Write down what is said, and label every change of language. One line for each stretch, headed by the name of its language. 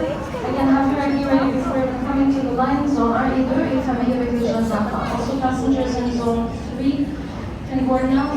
English: Again, have your ID ready before coming to the line.
French: Zone RE2 et famille avec les jeunes enfants.
English: Also, passengers in Zone 3 can board now.